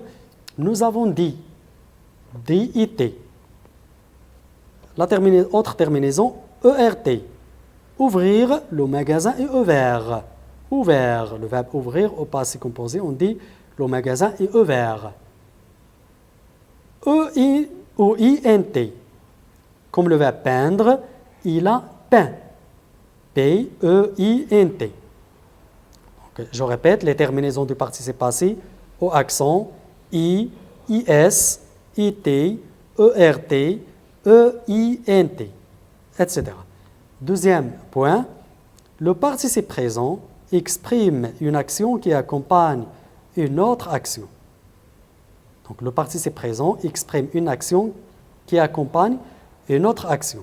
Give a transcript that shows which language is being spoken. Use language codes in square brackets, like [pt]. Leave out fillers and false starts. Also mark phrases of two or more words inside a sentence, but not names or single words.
[fr] Nous avons dit. D-I-T. La autre terminaison, ERT. Ouvrir, le magasin est ouvert. Ouvert, le verbe ouvrir au passé composé, on dit le magasin est ouvert. E-I-O-I-N-T. Comme le verbe peindre, il a peint. P-E-I-N-T. Je répète, les terminaisons du participe passé au accent I, I-S, I-T, E-R-T, E-I-N-T, etc. Deuxième point, le participe présent exprime une action qui accompagne une autre action. Donc, le participe présent exprime une action qui accompagne une autre action.